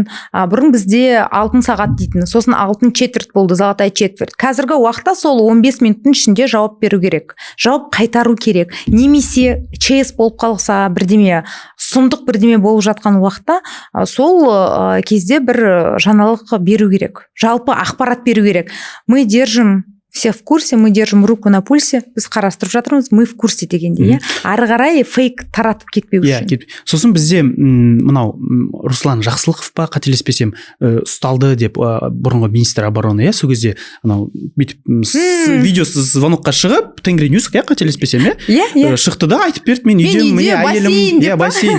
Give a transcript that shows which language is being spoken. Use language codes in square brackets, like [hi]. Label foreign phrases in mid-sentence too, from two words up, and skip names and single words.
[kk] Бұрын бізде 6 сағат дейтін, сосын 6 четверть болды, [ru] золотая четверть. [kk] Қазіргі уақытта сол 15 минуттың ішінде жауап беру керек. Жауап қайтару керек. Немесе ЧС болып қалса, бірдеме, сұмдық бірдеме болып жатқан уақытта, сол кезде бір жаңалық беру керек. Жалпы ақпарат беру керек. [ru] Мы держим все в курсе, мы держим руку на пульсе, [kk] біз қарастырып жатырмыз, [ru] мы в курсе [kk] дегенде, ары қарай фейк таратып кетпеу үшін. Сосын бізде мынау Руслан Жақсылықов па, қателеспесем, ұсталды деп бұрынғы [ru] министр обороны, [kk] сол кезде анау видеосы звонокқа шығып, Тенгриньюс, қателеспесем, шықты да айтып берді, мен үйдем, міне әйелім, бассейн.